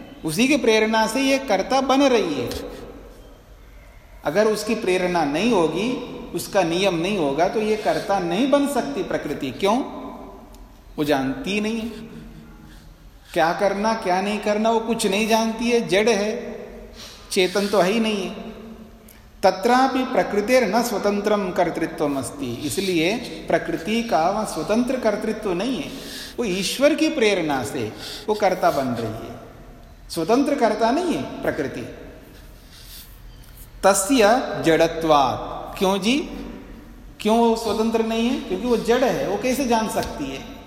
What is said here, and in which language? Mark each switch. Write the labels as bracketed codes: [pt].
[hi] उसी की प्रेरणा से ये कर्ता बन रही है। अगर उसकी प्रेरणा नहीं होगी, उसका नियम नहीं होगा, तो ये कर्ता नहीं बन सकती प्रकृति। क्यों? वो जानती नहीं है क्या करना क्या नहीं करना, वो कुछ नहीं जानती है, जड़ है, चेतन तो है ही नहीं है। [sa] तत्रापि प्रकृतेर न स्वतंत्रम कर्तृत्वमस्ति। [hi] इसलिए प्रकृति का वह स्वतंत्र कर्तृत्व नहीं है, वो ईश्वर की प्रेरणा से वो कर्ता बन रही है। स्वतंत्र कर्ता नहीं है प्रकृति। [sa] तस्य जड़त्वात्। [hi] क्यों जी? क्यों वो स्वतंत्र नहीं है? क्योंकि वो जड़ है, वो कैसे जान सकती है?